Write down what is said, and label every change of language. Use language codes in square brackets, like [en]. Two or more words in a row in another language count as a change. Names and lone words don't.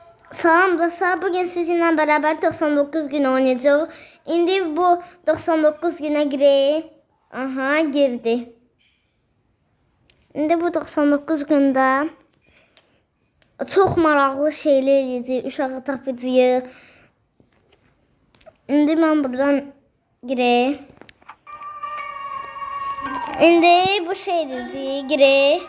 [tr] Salam dostlar, bugün sizinle beraber 99 gün oynayacağız. [az] İndi bu 99 güne girək. Aha, girdi. İndi bu 99 gündə çox maraqlı şeyler eləyəcəyik, uşağı tapacağıq. İndi mən buradan girək. İndi bu şey eləyəcəyik, girək.